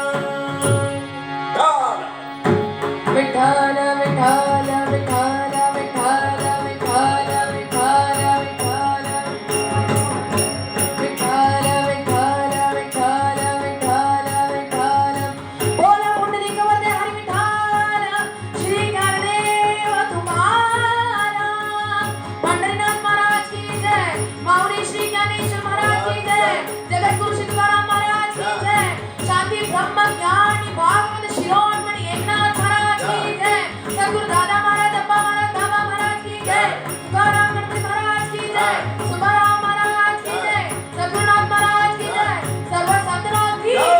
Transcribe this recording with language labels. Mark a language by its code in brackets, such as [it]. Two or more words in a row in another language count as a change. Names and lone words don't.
[mr] விட்டால விட்டால விட்டால விட்டால விட்டால விட்டால விட்டால விட்டால விட்டால விட்டால விட்டால बोला पुंडलिक वरदे हरि विठाल श्री ज्ञानदेव तुम्हारा. [hi] पंढरीनाथ महाराज की जय, माऊली श्री ज्ञानेश्वर महाराज की जय, जगत गुरु श्री तुकाराम महाराज की जय, शांति ब्रह्म ज्ञानी भागवत शिरोमणि एकनाथ महाराज की जय, सद्गुरु दादा महाराज अप्पा महाराज दादा महाराज की जय, तुकाराम गणपति महाराज की जय, सुब्बाराव महाराज की जय, सद्गुरुनाथ महाराज की जय, सर्व संतनाथ की